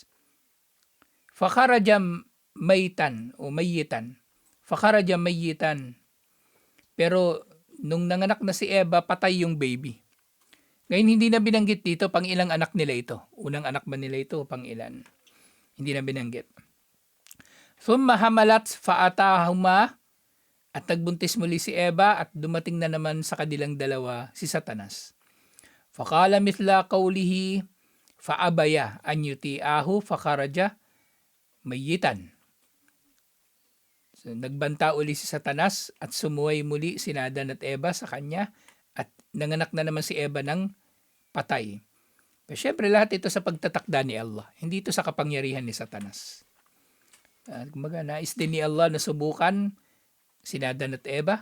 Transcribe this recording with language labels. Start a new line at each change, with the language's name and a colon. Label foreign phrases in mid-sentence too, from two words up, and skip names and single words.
Arabic: فخرج ميتا أو ميتا. فخرج ميتا.
Filipino: Pero nung nanganak na si Eva, patay yung baby. Ngayon hindi na binanggit dito pang ilang anak nila ito. Unang anak ba nila ito o pang ilan? Hindi na binanggit.
Arabic: ثم حملت فأتاهما,
Filipino: at nagbuntis muli si Eva at dumating na naman sa kanilang dalawa si Satanas.
Arabic: فقال مثل قوله فأبيا أن يطيعاه فخرج ميتا.
Filipino: So, nagbanta uli si Satanas at sumuway muli si Adan at Eva sa kanya at nanganak na naman si Eva ng patay. Pero syempre lahat ito sa pagtatakda ni Allah. Hindi ito sa kapangyarihan ni Satanas. Kumbaga, nais din ni Allah na subukan si Adan at Eva.